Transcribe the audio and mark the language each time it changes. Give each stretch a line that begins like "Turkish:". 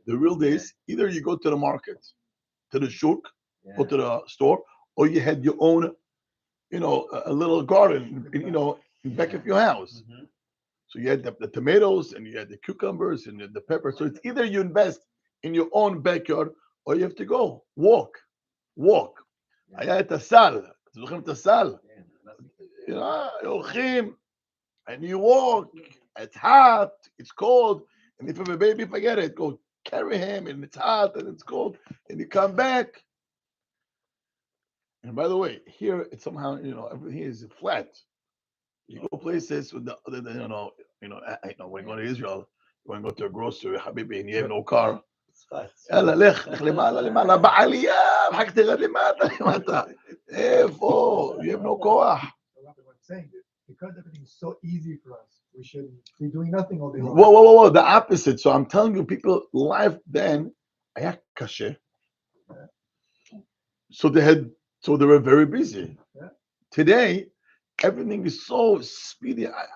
English: The real days, either you go to the market, to the shuk, or to the store, or you had your own, a little garden, in back of your house. So you had the tomatoes, and you had the cucumbers, and the peppers. So it's either you invest in your own backyard, or you have to go walk.
Hebrew: היה את הסל, אתם זוכרים את הסל? הולכים,
English: and you walk, it's hot, it's cold, and if you have a baby, forget it, go carry him, and it's hot, and it's cold, and you come back. And by the way, here, it's somehow, everything is flat. You go places with when you go to Israel, you want to go to a grocery, habibi, and you have no car.
Hebrew: יאללה, לך למעלה, בעלייה, אחר כך תרד למטה. איפה?
English: You have no
Hebrew: כוח.
English: Because everything is so easy for us, we should be doing nothing all day long. Whoa, the opposite. So I'm telling you, people, life then,
Hebrew: היה קשה.
English: So they were very busy. Today, everything is so speedy.